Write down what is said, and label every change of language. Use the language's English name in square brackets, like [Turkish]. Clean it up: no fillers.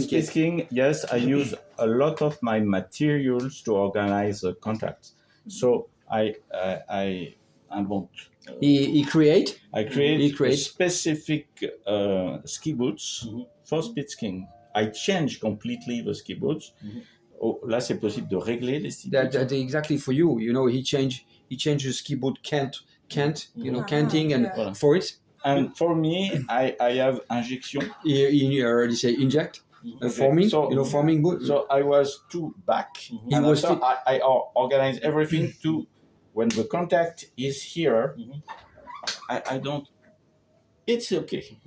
[English] speed skiing, yes, I use a lot of my materials to organize the contacts. So I want. He create. I create He creates. specific ski boots for speed skiing. I change completely the ski boots. [French] Oh, là, c'est possible de régler les ski boots. [English] That exactly for you. You know, he changed the ski boot can't. You know, canting and [French] Voilà. [English] for it. And for me, I have injection. He already say inject. Forming, So, you know, forming boot. So I was too back. He And was after I organize everything to when the contact is here. I don't. It's okay.